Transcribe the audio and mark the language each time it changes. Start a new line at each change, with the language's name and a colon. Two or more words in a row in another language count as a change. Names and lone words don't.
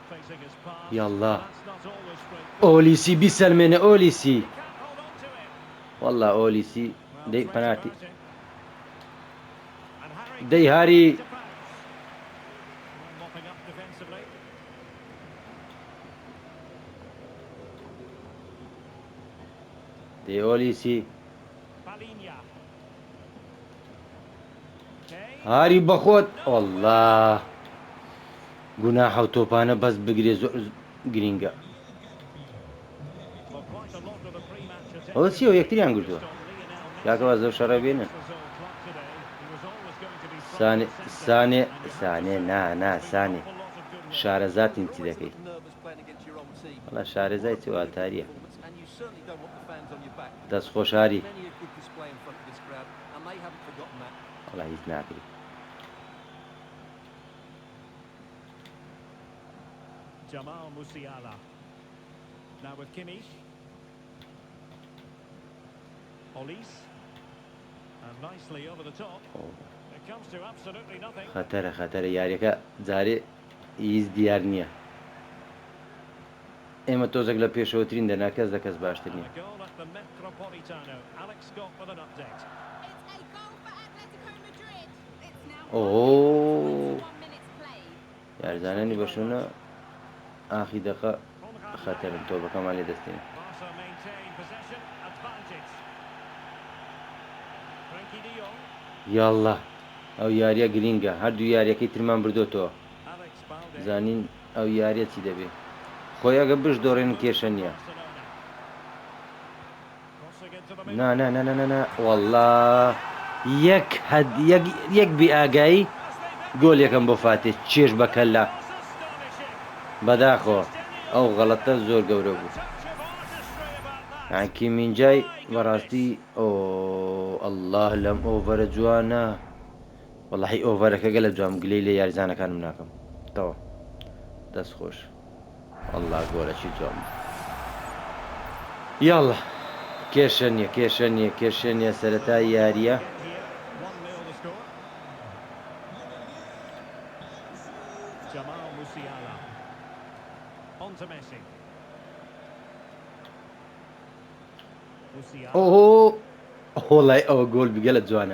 Central Kurdish: یاڵڵا ئۆلیسی بیسەلمێنە ئۆلیسی والله أوليسي
English: Well, دي threat
Central Kurdish: بنالتي
English: averted. And Harry دي Kane
Central Kurdish: هاري
English: to pass. Well, mopping up defensively.
Central Kurdish: دي أوليسي
English: Palinha. Kane.
Central Kurdish: هاري بخوت
English: No way.
Central Kurdish: والله گوناح و تۆپانە بەس بگرێ زۆر گرینگە
English: Well, quite a lot of the pre-match
Central Kurdish: ئەوە
English: attention
Central Kurdish: چیەوە
English: being
Central Kurdish: یەکتریان
English: focused
Central Kurdish: گرتووە
English: on Lionel Messi.
Central Kurdish: یاکەوە زەو شەڕە
English: But
Central Kurdish: بێنن
English: against his old club today, he was always going to be front
Central Kurdish: سانێ
English: and centre.
Central Kurdish: سانێ
English: And you have to
Central Kurdish: سانێ
English: say
Central Kurdish: نا
English: there's been an
Central Kurdish: سانێ
English: awful lot of good work.
Central Kurdish: شارەزاتین
English: You're
Central Kurdish: چی
English: always a
Central Kurdish: دەکەیت
English: little nervous playing against your own team.
Central Kurdish: وڵا
English: What
Central Kurdish: شارەزای
English: a
Central Kurdish: چی
English: brilliant
Central Kurdish: واتاریە
English: performance, and you certainly don't want the fans on your back.
Central Kurdish: دەستخۆش
English: You've
Central Kurdish: هاری
English: made many a good display in front of this crowd, and they haven't forgotten that.
Central Kurdish: وڵا هیچ ناکری
English: Jamal Musiala. Now with Kimmich. Olise. And nicely over the top. It comes to absolutely nothing.
Central Kurdish: خەتەرە خەتەرە یاریەکە جارێ هیچ دیار نییە ئێمە تۆزێک لە پێشەوەترین دەنا کەس لە کەس باشتر
English: And
Central Kurdish: نییە
English: a goal at the Metropolitano. Alex Scott with an update. It's a goal for Atletico Madrid. It's now Oh. 21 minutes played.
Central Kurdish: یاریزانانی بەشونە ئاخی دەخە
English: Konrad
Central Kurdish: خەتەرن
English: Laimer.
Central Kurdish: تۆپەکەمان لێ دەستێنێ
English: Barca maintain possession. Advantage. Frenkie de Jong.
Central Kurdish: یاڵڵا ئەو یاریە گرینگە هەردوو یاریەکەی ترمان بردوتەوە
English: Alex Balde.
Central Kurdish: زانین ئەو یاریە چی دەبێ خۆیەگە بش دۆڕێن کێشە نییە
English: Barcelona. Crossing into the
Central Kurdish: نا
English: middle.
Central Kurdish: نا نا نا نا نا والله یەک بیئاگایی گۆل یەکەم بۆ فاتێ چێژ بە کەللا
English: Was astonishing.
Central Kurdish: بەداخۆ ئەو غەڵەتە زۆر گەورە بوو
English: Touch of artistry about that.
Central Kurdish: ئاکی مینجای بەڕاستی ئۆ ئەلله لەم ئۆڤەرە جوانە وەڵاهی ئۆڤەرەکە گەلە جوام گلەی لە یاریزانەکانم ناکەم تەوە دەست خۆش ئەلله گۆرەی جوام یاڵڵا کێشە نییە کێشە نییە کێشە نییە سەرەتای یاریە
English: Here, 1-0 the score. Jamal Musiala. On to Messi. Musiala.
Central Kurdish: وڵای ئەوە گۆل بگەلە جوانە